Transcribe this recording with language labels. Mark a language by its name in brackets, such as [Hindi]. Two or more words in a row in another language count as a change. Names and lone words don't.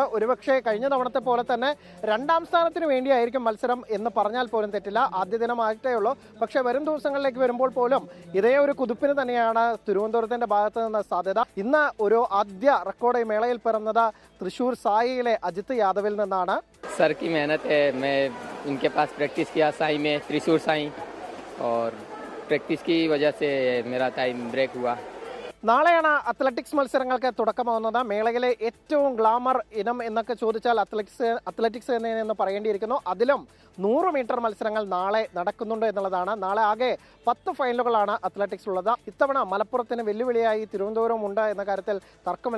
[Malayalam] ഒരുപക്ഷെ കഴിഞ്ഞ തവണത്തെ പോലെ തന്നെ 2ാം സ്ഥാനത്തിന് വേണ്ടിയായിരിക്കും മത്സരം എന്ന് പറഞ്ഞാൽ പോലും തെറ്റില്ല. ആദ്യ ദിനമായിട്ടേ ഉള്ളൂ. പക്ഷേ വരും ദിവസങ്ങളിലേക്ക് വരുമ്പോൾ പോലും ഇതേ ഒരു കുതിപ്പിന് തന്നെയാണ് തിരുവനന്തപുരത്തിന്റെ ഭാഗത്ത് നിന്ന് സാധ്യത. ഇന്ന് ഒരു ആദ്യ റെക്കോർഡ് മേളയിൽ പിറന്നത് തൃശൂർ സായിയിലെ അജിത് യാദവിൽ നിന്നാണ്. [Hindi] सर की मेहनत है, मैं उनके पास प्रैक्टिस किया साई में, त्रिशूर साई, और प्रैक्टिस की वजह से मेरा टाइम ब्रेक हुआ. [Malayalam] നാളെയാണ് അത്ലറ്റിക്സ് മത്സരങ്ങൾക്ക് തുടക്കമാവുന്നത്. മേളയിലെ ഏറ്റവും ഗ്ലാമർ ഇനം എന്നൊക്കെ ചോദിച്ചാൽ അത്ലറ്റിക്സ് എന്ന് പറയേണ്ടിയിരിക്കുന്നു. അതിലും 100 മീറ്റർ മത്സരങ്ങൾ നാളെ നടക്കുന്നുണ്ട് എന്നുള്ളതാണ്. നാളെ ആകെ 10 ഫൈനലുകളാണ് അത്ലറ്റിക്സ് ഉള്ളത്. ഇത്തവണ മലപ്പുറത്തിന് വെല്ലുവിളിയായി തിരുവനന്തപുരം ഉണ്ട് എന്ന കാര്യത്തിൽ തർക്കമില്ല.